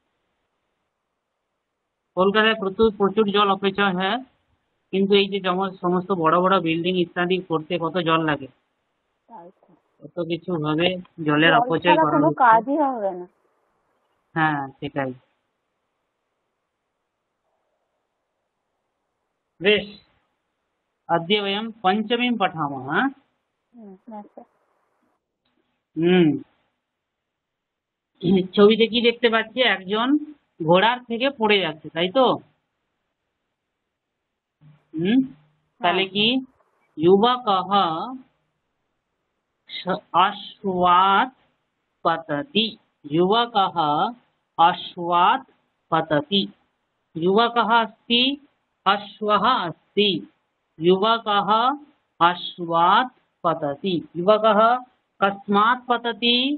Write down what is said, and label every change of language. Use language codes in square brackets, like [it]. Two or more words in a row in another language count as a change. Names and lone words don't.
[bn] কলকাতায় প্রচুর প্রচুর জল অপচয় হয়, কিন্তু এই যে সমস্ত বড় বড় বিল্ডিং ইত্যাদি করতে কত জল লাগে, তাই তো। কত কিছু ভাবে জলের জল অপচয় ছাড়া করা কোনো হচ্ছে। কাজই হবে না। হ্যাঁ, সেটাই। বেশ, [sa] अद्य वयं पञ्चमीं पठामः। [bn] হ্যাঁ স্যার। হুম। ছবিতে কি দেখতে পাচ্ছি? একজন ঘোড়ার থেকে পড়ে যাচ্ছে, তাই তো? তাহলে কি [sa] युवकः अश्वात् पतति, युवकः अश्वात् पतति, युवकः अस्ति अश्वः अस्ति, युवकः अश्वात् पतति, युवकः कस्मात् पतति?